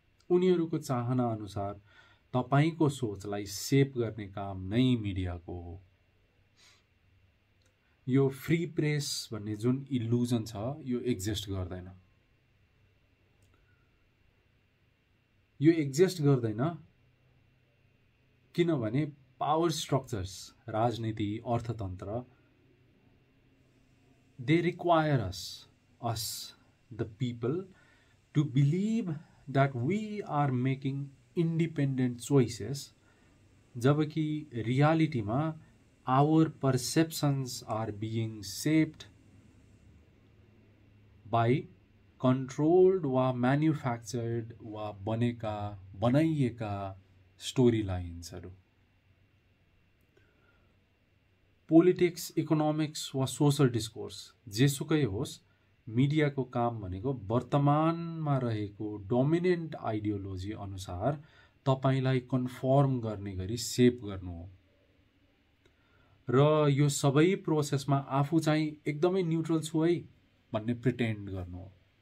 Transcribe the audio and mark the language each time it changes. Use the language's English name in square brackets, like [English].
[Nepali] उनीहरूको चाहना अनुसार तपाईको सोचलाई सेप गर्ने काम नै मिडियाको हो। यो फ्री प्रेस भन्ने जुन इल्युजन छ यो एक्जिस्ट गर्दैन। यो एक्जिस्ट गर्दैन किनभने पावर स्ट्रक्चर्स, राजनीति, अर्थतन्त्र, [English] they require us the people to believe that we are making independent choices, [Nepali] जबकि रियालिटीमा [English] our perceptions are being shaped by controlled [Nepali] वा [English] manufactured [Nepali] वा बनाइएका स्टोरी लाइन्सहरु। पोलिटिक्स, इकोनोमिक्स वा सोशल डिस्कोर्स जेसुकै होस्, मिडियाको काम भनेको वर्तमानमा रहेको डोमिनेन्ट आइडियोलोजी अनुसार तपाईलाई कन्फर्म गर्ने गरी सेप गर्नु हो र यो सबै प्रोसेसमा आफू चाहिँ एकदमै न्यूट्रल छु है भन्ने प्रिटेन्ड गर्नु हो।